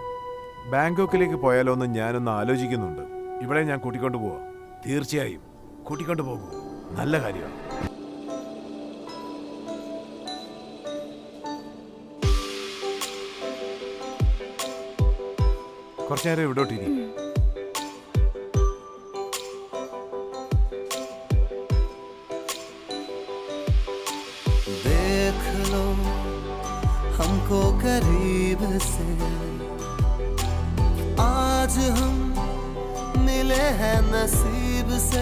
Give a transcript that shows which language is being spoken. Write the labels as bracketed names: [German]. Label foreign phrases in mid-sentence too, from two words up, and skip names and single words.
[Malayalam] ബാങ്കോക്കിലേക്ക് പോയാലോ എന്ന് ഞാനൊന്ന് ആലോചിക്കുന്നുണ്ട്. ഇവിടെ ഞാൻ കൂട്ടിക്കൊണ്ടു പോവാം. തീർച്ചയായും കൂട്ടിക്കൊണ്ടു പോകും. നല്ല കാര്യമാണ്. കുറച്ചു നേരം ഇവിടോട്ടിരി. [Hindi] देख लो हमको करीब से, आज हम मिले हैं नसीब से।